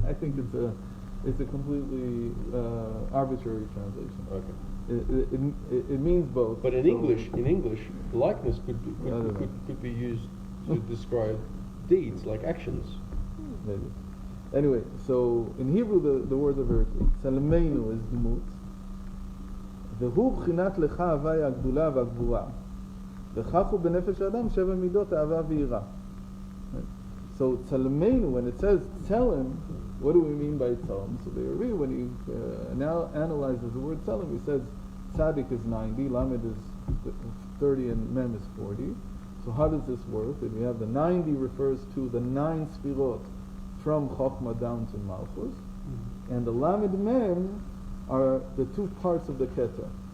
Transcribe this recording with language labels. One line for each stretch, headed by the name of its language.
English: I think it's a completely arbitrary translation. Okay. It means both. But in English, likeness could be used to describe deeds, like actions. Maybe. Anyway, so in Hebrew the word of earth, Tzelmeinu is Dmut.
Hebrew: והוא בחינת לך הווי הגדולה והגבורה. וכך הוא בנפש האדם 7 מידות אהבה ויראה.
English: So Tzelmeinu, when it says Tzelem, what do we mean by Tzelem? So the Rebbe, when he now analyzes the word Tzelem, he says Tzaddik is 90, Lamed is 30, and Mem is 40. So how does this work? If we have the 90 refers to the 9 Sfirot from Chokhmah down to Malchus, and the Lamed Mem are the 2 parts of the Keter.